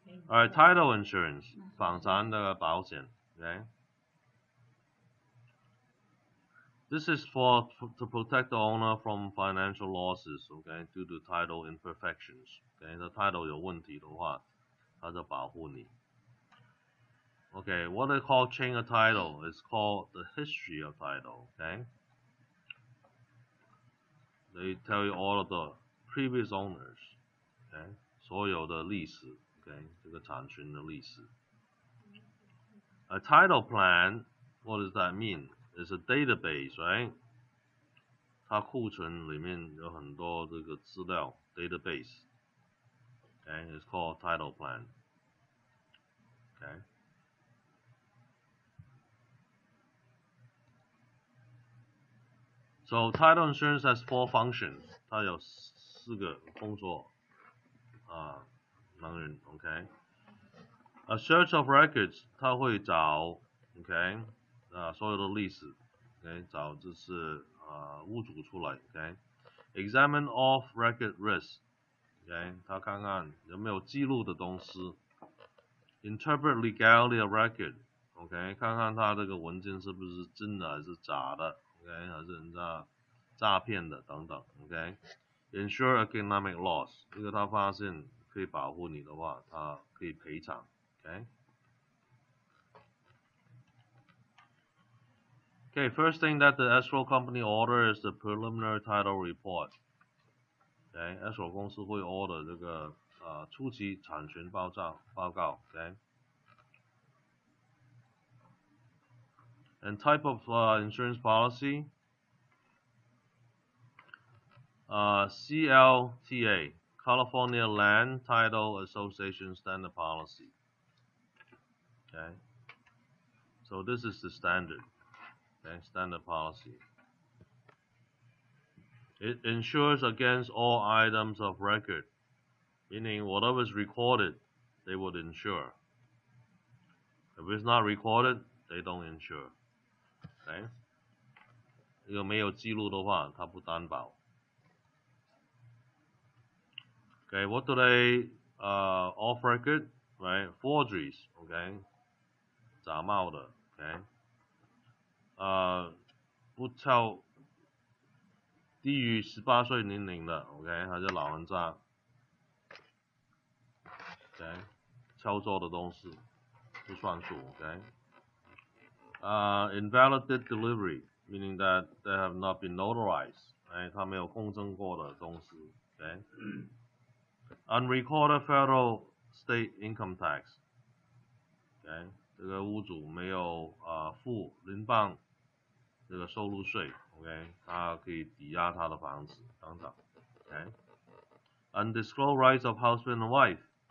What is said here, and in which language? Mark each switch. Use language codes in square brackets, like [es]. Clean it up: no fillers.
[en] Alright, title insurance, [zh] 房产的保险, [en] okay? This is to protect the owner from financial losses, okay, due to title imperfections. Okay, the title [zh] 有问题的话，它就保护你。 [en] Okay, what they call chain of title is called the history of title. Okay, they tell you all of the previous owners. [zh] Okay, 所有的历史 ，okay, 这个产权的历史。 [en] A title plan, what does that mean? It's a database, right? [zh] 它库存里面有很多这个资料 database. [en] Okay, it's called title plan. Okay. So title insurance has 4 functions. [zh] 它有4个工作能力 OK. [en] A search of records, [zh] 它会找 OK 所有的历史 OK 找就是屋主出来 OK. [en] Examine off record risk [zh] OK 它看看有没有记录的东西。 [en] Interpret legality of record [zh] OK 看看它这个文件是不是真的还是假的 OK 还是人家诈骗的等等 OK. [en] Ensure economic loss [zh] 如果他发现可以保护你的话，他可以赔偿 OK. [en] Okay, first thing that the escrow company order is the preliminary title report. [zh] Okay, escrow 公司会 order 这个初期产权报告 OK. [en] And type of insurance policy CLTA, California Land Title Association Standard Policy. Okay, so this is the standard. Okay, standard policy. It insures against all items of record, meaning whatever is recorded, they would insure. If it's not recorded, they don't insure. [zh] Okay, 如果没有记录的话，它不担保。 [en] Okay, what do they off record? Right, forgeries. Okay, [zh] 假冒的。 [en] Okay. [zh] 不超低于18岁年龄的 ，OK， 还是老人家 ，OK， 操作的东西不算数 ，OK。 [en] Invalid delivery, meaning that they have not been notarized， 哎， [zh] 他没有公证过的东西 [en] ，OK。 Unrecorded federal state income tax， [zh] OK， 这个屋主没有付联邦这个收入税 ，OK， 他可以抵押他的房子等等 ，OK。 [en] Undisclosed rights of husband and wife，